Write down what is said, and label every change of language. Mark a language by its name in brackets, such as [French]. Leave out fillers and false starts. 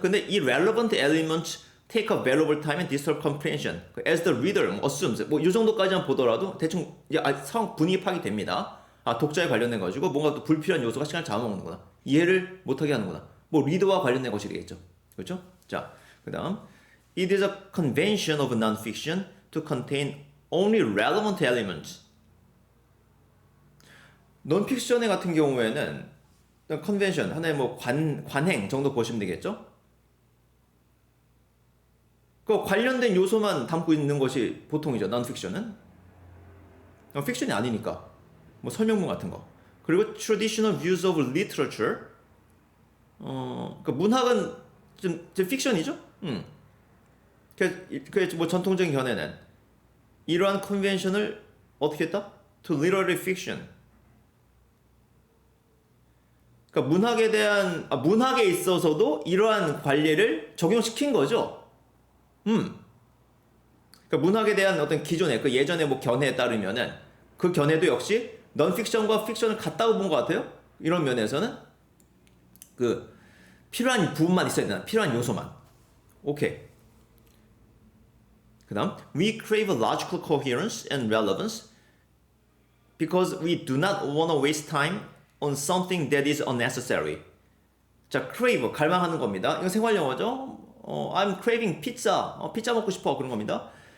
[Korean] 근데 이 [English] relevant elements take a valuable time and disturb comprehension. as the reader assumes [Korean] 뭐 이 정도까지만 보더라도 대충 상황 분위기 파악이 됩니다. 독자에 관련된 가지고 뭔가 또 불필요한 요소가 시간을 잡아먹는구나. 이해를 못하게 하는구나. 뭐 리더와 관련된 것이겠죠. 그렇죠? 자, 그다음 [English] it is a convention of non-fiction to contain only relevant elements. [Korean] 논픽션의 같은 경우에는 컨벤션 하나의 뭐 관행 정도 보시면 되겠죠. 그 관련된 요소만 담고 있는 것이 보통이죠. 논픽션은 픽션이 아니니까 뭐 설명문 같은 거. 그리고 [English] traditional views of literature. [Korean] 그 문학은 좀 픽션이죠. 그 뭐 전통적인 견해는 이러한 컨벤션을 어떻게 했다? [English] To literary fiction. [Korean] 그러니까 문학에 있어서도 이러한 관례를 적용시킨 거죠. 그러니까 문학에 대한 어떤 기존의 그 예전의 뭐 견해에 따르면은 그 견해도 역시 넌픽션과 픽션을 같다고 본 것 같아요. 이런 면에서는 그 필요한 부분만 있어야 되나? 필요한 요소만. 오케이. 그다음 [English] we crave logical coherence and relevance because we do not want to waste time on something that is unnecessary. [Korean] 자, crave 갈망하는 겁니다. 이거 생활 영어죠. [English] I'm craving pizza. [Korean] 피자 먹고 싶어 그런 겁니다.